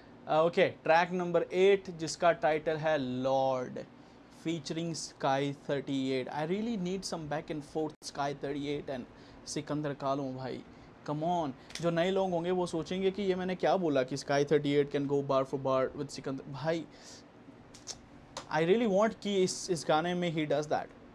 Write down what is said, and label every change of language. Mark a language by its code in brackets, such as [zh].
[en] Okay, track number 8 [hi] जिसका title है [en] Lord featuring Sky 38. I really need some back and forth Sky 38 and Sikander Kahlon भाई. Come on. [hi] जो नए लोग होंगे वो सोचेंगे कि ये मैंने क्या बोला कि [en] Sky 38 can go bar for bar with [hi] Sikandar भाई. [en] I really want [hi] कि इस गाने में [en] he does that.